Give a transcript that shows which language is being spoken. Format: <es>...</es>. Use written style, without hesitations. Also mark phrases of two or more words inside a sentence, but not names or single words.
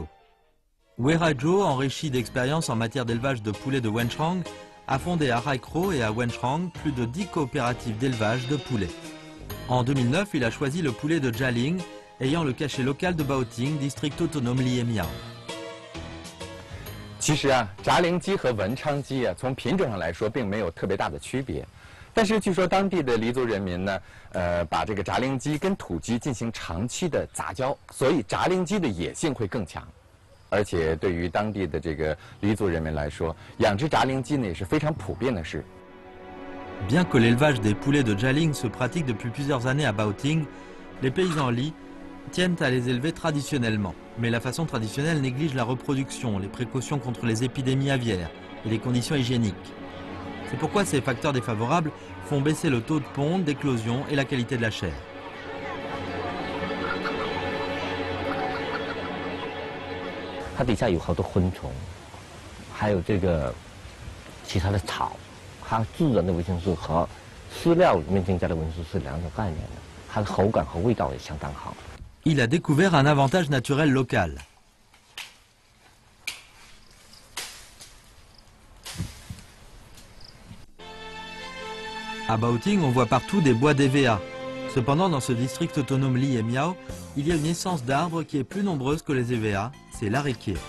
<fr>Weirajao, enrichi d'expérience en matière d'élevage de poulets de Wenchang, a fondé à Raikro et à Wenchang plus de 10 coopératives d'élevage de poulets. En 2009, il a choisi le poulet de Jialing, ayant le cachet local de Baoting, district autonome Liemiao.</fr> <zh>其实啊，杂灵鸡和文昌鸡啊，从品种上来说并没有特别大的区别。但是据说当地的黎族人民呢，把这个杂灵鸡跟土鸡进行长期的杂交，所以杂灵鸡的野性会更强。而且对于当地的这个黎族人民来说，养殖杂灵鸡呢也是非常普遍的事。</zh> <fr>Bien que l'élevage des poulets de Jialing se pratique depuis plusieurs années à Baoting, les paysans lits tiennent à les élever traditionnellement. Mais la façon traditionnelle néglige la reproduction, les précautions contre les épidémies aviaires et les conditions hygiéniques. C'est pourquoi ces facteurs défavorables font baisser le taux de ponte, d'éclosion et la qualité de la chair.</fr> <zh>它底下有好多昆虫，还有这个其他的草，它自然的维生素和饲料里面增加的维生素是两种概念的，它的口感和味道也相当好。</zh> <fr>Il a découvert un avantage naturel local. À Baoting, on voit partout des bois d'EVA. Cependant, dans ce district autonome Liemiao, il y a une essence d'arbre qui est plus nombreuse que les EVA, c'est l'aréquier.</fr>